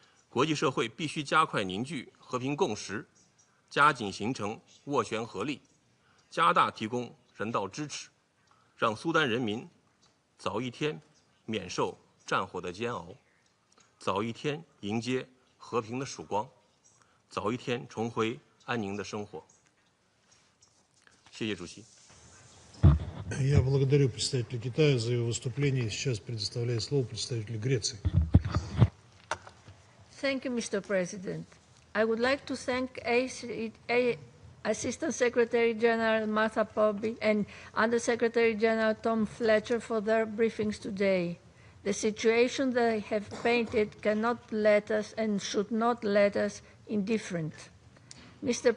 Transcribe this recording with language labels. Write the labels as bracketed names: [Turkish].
[Chinese] 国际社会必须加快凝聚和平共识，加紧形成斡旋合力，加大提供人道支持，让苏丹人民早一天免受战火的煎熬，早一天迎接和平的曙光，早一天重回安宁的生活。谢谢主席。 [Russian] Я благодарю представителя Китая за его выступление. Сейчас предоставляю слово представителю Греции. [English] Thank you, Mr. President. I would like to thank Assistant Secretary General Martha Pobby and Under-Secretary General Tom Fletcher for their briefings today. The situation they have painted cannot let us and should not let us indifferent. Mr.